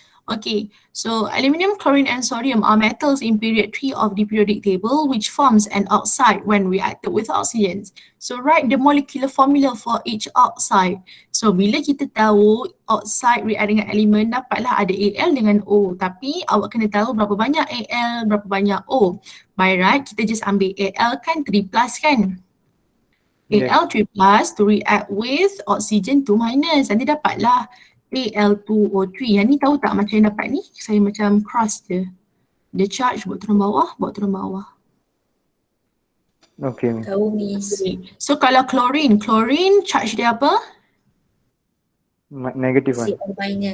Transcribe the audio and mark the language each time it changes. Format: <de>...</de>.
<en>Okay, so aluminium, chlorine and sodium are metals in period 3 of the periodic table which forms an oxide when reacted with oxygen. So write the molecular formula for each oxide.</en> <ms>So bila kita tahu oxide react dengan elemen, dapatlah ada Al dengan O. Tapi awak kena tahu berapa banyak Al, berapa banyak O. By right, kita just ambil Al kan 3 plus kan?</ms> <en>Al 3 plus to react with oxygen 2 minus.</en> <ms>Nanti dapatlah Al2O3. Yang ni tahu tak macam yang dapat ni? Saya macam cross je. Dia charge buat turun bawah, buat turun bawah.</ms> <en>Okay, Miss.</en> <ms>Tahu Miss. Okay. So kalau chlorine charge dia apa?</ms> <en>Negative one. Cl minus.</en>